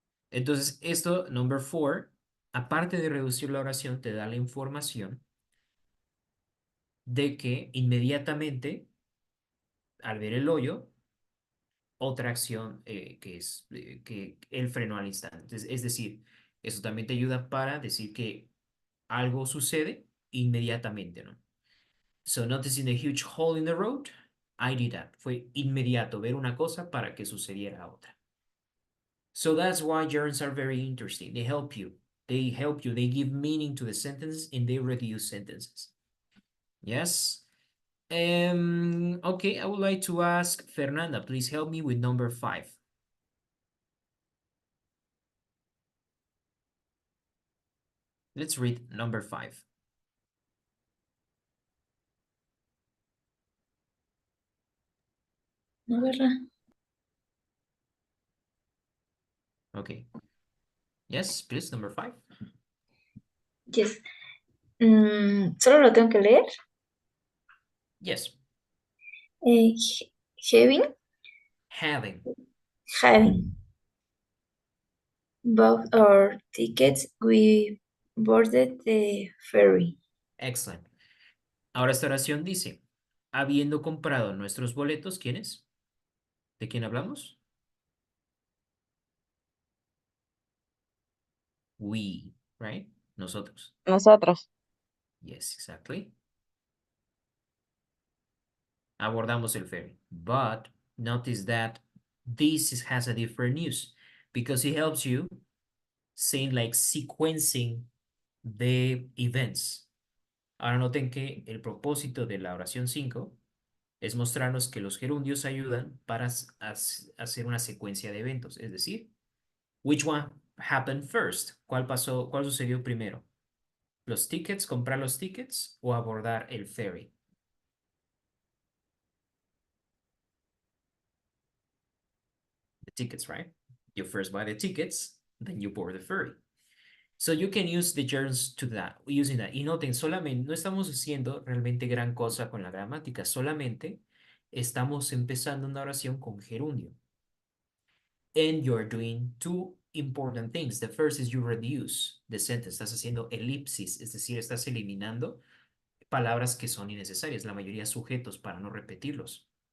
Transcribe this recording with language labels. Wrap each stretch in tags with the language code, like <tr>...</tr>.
<es>Entonces, esto,</es> <en>number 4,</en> <es>aparte de reducir la oración, te da la información de que inmediatamente, al ver el hoyo, otra acción que es que él frenó al instante. Es decir, eso también te ayuda para decir que algo sucede inmediatamente, ¿no?</es> <en>So noticing a huge hole in the road, I did that.</en> <es>Fue inmediato ver una cosa para que sucediera otra.</es> <en>So that's why gerunds are very interesting. They help you. They help you. They give meaning to the sentences and they reduce sentences. Yes? Okay, I would like to ask Fernanda, please help me with number 5. Let's read number 5.</en> <es>No, ¿verdad?</es> <en>Okay. Yes, please, number 5.</en> <es>Yes. ¿Solo lo tengo que leer?</es> <en>Yes. Having, Having. bought our tickets, we boarded the ferry. Excellent.</en> <es>Ahora esta oración dice, habiendo comprado nuestros boletos, ¿quién es? ¿De quién hablamos?</es> <en>We, right? Nosotros.</en> <es>Nosotros.</es> <en>Yes, exactly.</en> <es>Abordamos el ferry.</es> <en>But notice that this has a different use because it helps you saying like sequencing the events.</en> <es>Ahora noten que el propósito de la oración 5 es mostrarnos que los gerundios ayudan para hacer una secuencia de eventos. Es decir,</es> <en>which one happened first?</en> <es>¿Cuál pasó? ¿Cuál sucedió primero? ¿Los tickets, comprar los tickets o abordar el ferry?</es> <en>The tickets, right? You first buy the tickets, then you board the ferry. So you can use the gerunds to that, using that.</en> <es>Y noten, solamente, no estamos haciendo realmente gran cosa con la gramática, solamente estamos empezando una oración con gerundio.</es> <en>And you're doing two important things. The first is you reduce the sentence.</en> <es>Estás haciendo elipsis, es decir, estás eliminando palabras que son innecesarias, la mayoría sujetos para no repetirlos.</es>